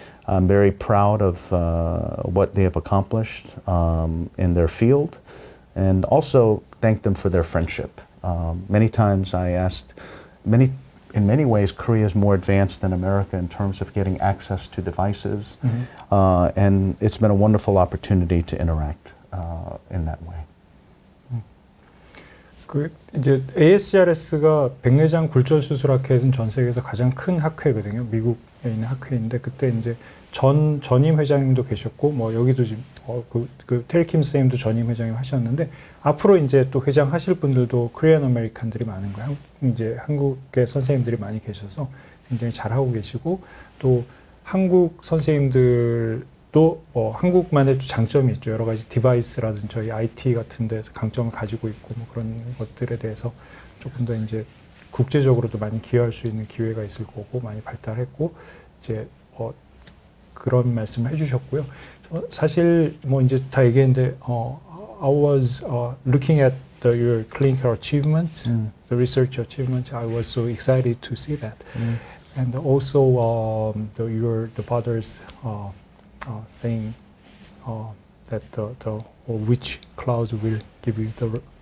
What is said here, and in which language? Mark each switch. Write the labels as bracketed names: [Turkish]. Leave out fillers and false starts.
[English] I'm very proud of what they have accomplished in their field, and also thank them for their friendship. Many times I asked, in many ways, Korea is more advanced than America in terms of getting access to devices, and it's been a wonderful opportunity to interact in that way. [Korean] 이제 ASCRS가 백내장 굴절 수술학회에서는 전 세계에서 가장 큰 학회거든요. 미국에 있는 학회인데 그때 이제 전임 회장님도 계셨고 뭐 여기도 지금 그 테리 킴 선생님도 전임 회장님 하셨는데 앞으로 이제 또 회장 하실 분들도 코리안 아메리칸들이 많은 거예요. 이제 한국의 선생님들이 많이 계셔서 굉장히 잘하고 계시고 또 한국 선생님들도 한국만의 장점이 있죠. 여러 가지 디바이스라든지 저희 IT 같은 데서 강점을 가지고 있고 뭐 그런 것들에 대해서 조금 더 이제 국제적으로도 많이 기여할 수 있는 기회가 있을 거고 많이 발달했고 이제 그런 말씀을 해주셨고요. 사실 뭐 이제 다 얘기했는데 [English] I was looking at your clinical achievements, the research achievements. I was so excited to see that, and also the father's saying that the which clouds will give you the